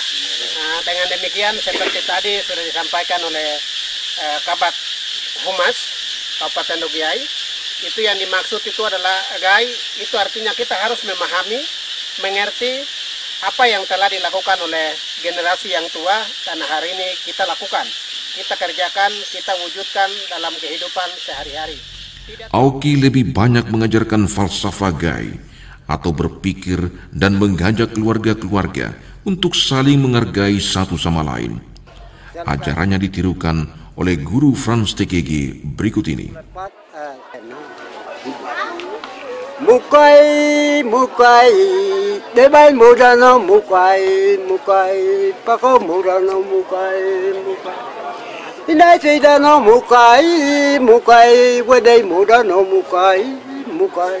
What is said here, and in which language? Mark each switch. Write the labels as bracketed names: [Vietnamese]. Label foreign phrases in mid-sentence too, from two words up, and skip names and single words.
[Indonesian] Nah, dengan demikian seperti tadi sudah disampaikan oleh Kabat Humas Kabupaten Dogiai, itu yang dimaksud itu adalah gai, itu artinya kita harus memahami, mengerti apa yang telah dilakukan oleh generasi yang tua dan hari ini kita lakukan, kita kerjakan, kita wujudkan dalam kehidupan sehari-hari. Auki lebih banyak mengajarkan falsafah gai atau berpikir dan mengajak keluarga-keluarga untuk saling menghargai satu sama lain. Ajarannya ditirukan oleh guru Frans TKG berikut ini. [Ekari] Mukai Debai mudano mukai, mukai, pako mudano mukai, mukai. Inai sidano mukai, mukai, wedei mudano mukai, mukai.